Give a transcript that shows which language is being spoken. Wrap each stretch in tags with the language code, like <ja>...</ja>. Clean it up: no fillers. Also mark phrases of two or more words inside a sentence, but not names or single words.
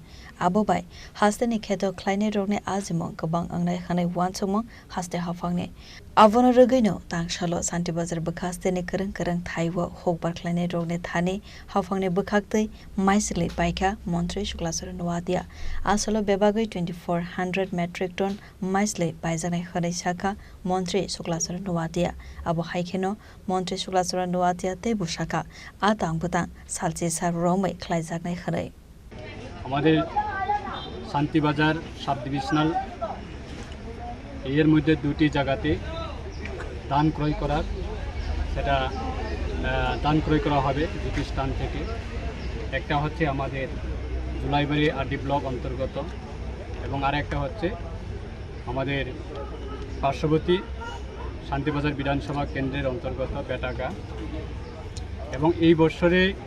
<trp>abobai hastene kheto khlaine rone azimo gobang angnai khanai wansomong haste hafangne Avono ragaino tangshalo Santi Bazar Bukhastene kereng thaiwa hokbar khlaine rone thane hafangne bukhaktei maisali paikha montre shuklasora nuwatia asalo bebagai 2400</trp> <en>metric ton</en> <trp>maisali paijane khanai shaka montre shuklasora nuwatia abo haikeno montre shuklasora nuwatia te bushaka atang butang salche sar romai khlaijaknai khanai</trp> <bn>আমাদের শান্তি বাজার</bn> <en>sub divisional</en> <bn>এর মধ্যে দুটি জায়গাতে ধান ক্রয় করার সেটা ধান ক্রয় করা হবে দুটি স্থান থেকে একটা হচ্ছে আমাদের জুলাইবাড়ি</bn> <en>RD block</en> <bn>অন্তর্গত এবং আরেকটা হচ্ছে আমাদের পার্শ্ববর্তী শান্তিবাজার বিধানসভা কেন্দ্রের অন্তর্গত বেটাগা এবং এই বছরে</bn>